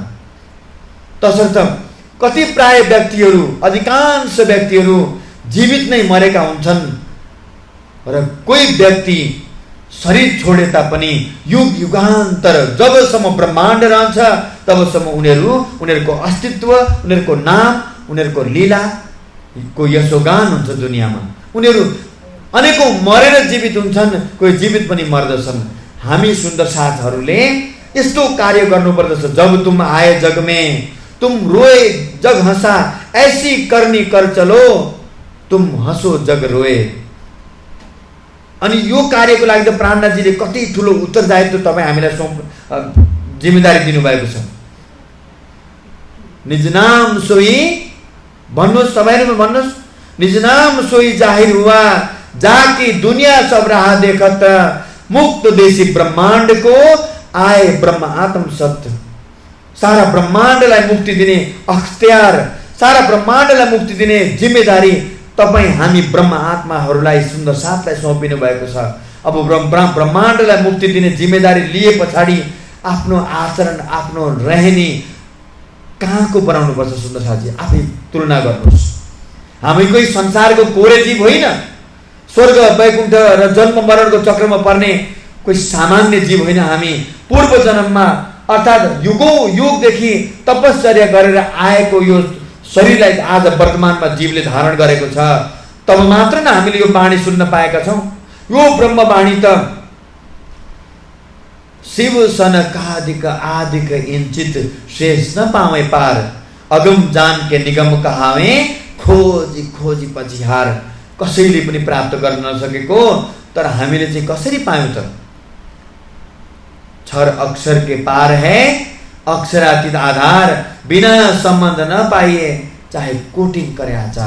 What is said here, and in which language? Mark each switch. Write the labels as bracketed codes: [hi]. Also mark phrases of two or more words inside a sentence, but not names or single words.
[ne] तसर्थ कति प्राय व्यक्तिहरू, अधिकांश व्यक्तिहरू जीवित नै मरेका हुन्छन् र कोही व्यक्ति शरीर छोडे तापनि युग युगान्तर जबसम्म ब्रह्माण्ड रहन्छ तबसम्म उनीहरूको अस्तित्व, उनीहरूको नाम, उनीहरूको लीलाको यशोगान हुन्छ दुनियाँमा। उनीहरू अनेकौं मरेर जीवित हुन्छन्, कोही जीवित पनि मर्दछन्। हामी सुन्दर साथहरूले यस्तो कार्य गर्नुपर्दछ। [hi] जब तुम आए जग में तुम रोए जग हंसा ऐसी करनी कर चलो तुम हंसो जग रोए। [ne] अनि यो कार्यको लागि त प्राणनाथजीले कति ठुलो उत्तरदायित्व तपाईँ हामीलाई जिम्मेदारी दिनुभएको छ। [hi] निज नाम सोही [ne] भन्नुहोस्, तपाईँहरू भन्नुहोस्, [hi] निज नाम सोही जाहिर हुआ जाकी दुनिया सब राह देखत मुक्त देशी ब्रह्मांड को आए ब्रह्म आत्म सत्य। [ne] सारा ब्रह्माण्डलाई मुक्ति दिने अख्तियार, सारा ब्रह्माण्डलाई मुक्ति दिने जिम्मेदारी तपाईँ हामी ब्रह्म आत्माहरूलाई सुन्दर साथलाई सुम्पिनु भएको छ। अब ब्रह्माण्डलाई मुक्ति दिने जिम्मेदारी लिए पछाडि आफ्नो आचरण, आफ्नो रहनी कहाँको बनाउनुपर्छ सुन्दर साथजी? आफै तुलना गर्नुहोस्। हामी कोही संसारको कोरे जीव होइन, स्वर्ग वैकुण्ठ र जन्म मरणको चक्रमा पर्ने कोही सामान्य जीव होइन। हामी पूर्व जन्ममा अर्थात् युगौं युगदेखि तपश्चर्या गरेर आएको यो शरीरलाई आज वर्तमानमा जीवले धारण गरेको छ। तब मात्र न हामीले यो वाणी सुन्न पाएका छौँ। यो ब्रह्मवाणी त [hi] शिव सनकादिक आदिक इन्चित शेष न पावे पार, अगम जान के निगम कहावे खोजी खोजी पछि हार। [ne] कसैले पनि प्राप्त गर्न नसकेको तर हामीले चाहिँ कसरी पायौं त? [hi] क्षर अक्षर के पार है अक्षरातीत आधार, बिना सम्बन्ध न पाइए चाहे कोटिन करे आचार।